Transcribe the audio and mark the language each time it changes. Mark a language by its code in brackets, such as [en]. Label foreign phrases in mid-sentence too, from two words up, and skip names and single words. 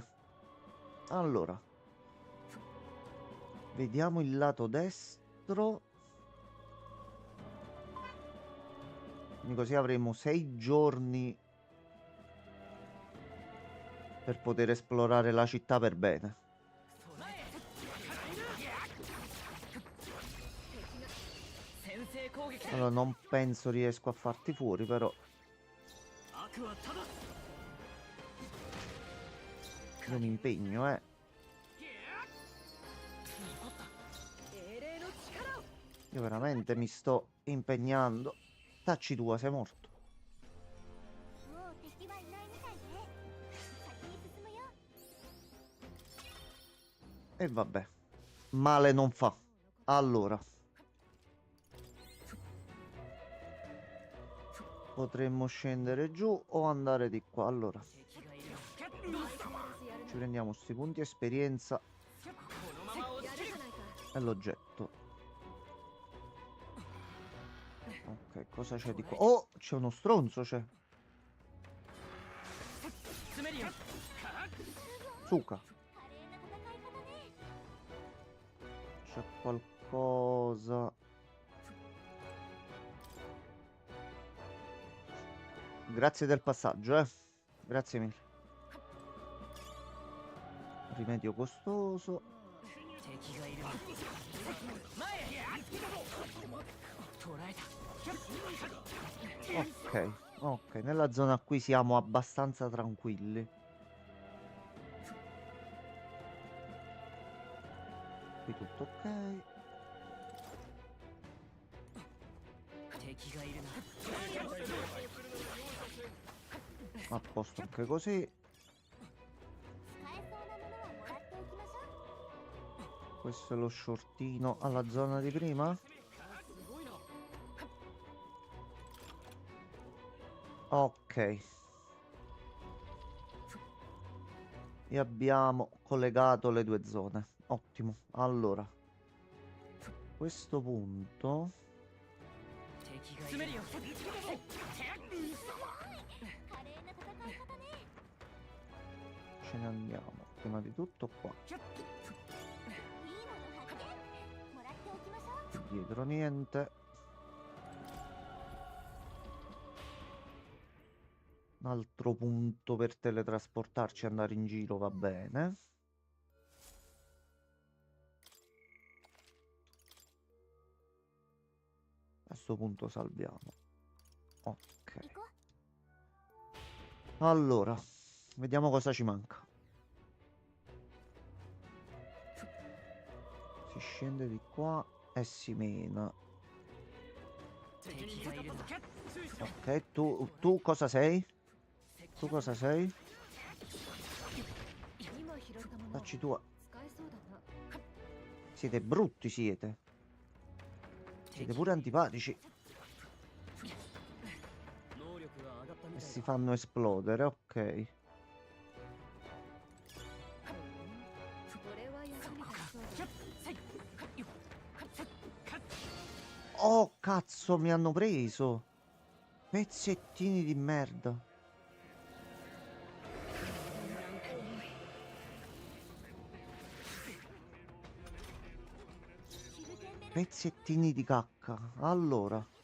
[it] Allora, vediamo il lato destro. Quindi così avremo 6 giorni per poter esplorare la città per bene. [ja] 先制攻撃 [it] Allora, non penso riesco a farti fuori, però [ja] 悪はただ [it] io mi impegno, [ja] 英霊の力を [it] Io veramente mi sto impegnando. Tacci tua, sei morto. [ja] もう敵はいないみたいね。先に進むよ。 [it] E vabbè. Male non fa. Allora. Potremmo scendere giù o andare di qua. Allora, [ja] 敵がいるどうする [it] ci prendiamo sti punti esperienza [ja] このまま落ち着け [it] e l'oggetto. Ok, cosa c'è di qua? Oh, c'è uno stronzo, c'è. [ja] 進めるよ [it] Suka. [ja] 華麗な戦い方ね。 [it] C'è qualcosa. Grazie del passaggio, Grazie mille. Rimedio costoso. [ja] 敵がいる前へ捕らえた [it] Ok, ok. Nella zona qui siamo abbastanza tranquilli. Qui tutto ok. [ja] 敵がいるな [it] A posto anche così. [ja] 使えそうなものはもらっておきましょう。 [it] Questo è lo shortino alla zona di prima. Ok. E abbiamo collegato le due zone. Ottimo. Allora, a questo punto [ja] 詰めるよ。華麗な戦い方ね。 [it] Ce ne andiamo. Prima di tutto qua. [ja] いいもの発見。もらっておきましょう。 [it] Dietro niente. Un altro punto per teletrasportarci e andare in giro va bene. A questo punto salviamo. Ok. [ja] 行こう。 [it] Allora, vediamo cosa ci manca. Si scende di qua e si mena. [ja] 敵がいるぞ。 [it] Ok, tu cosa sei? Tu cosa sei? [ja] 今拾ったもの [it] Facci tua. [ja] 使えそうだな。 [it] Siete brutti, siete. Siete pure antipatici [ja] 能力が上がったみ [it] e [ja] たい [it] si [ja] だ。 [it] fanno esplodere, ok. [ja] これは役に立ちそうだ。 [it] Oh, cazzo, mi hanno preso. Pezzettini di merda. Pezzettini di cacca. Allora.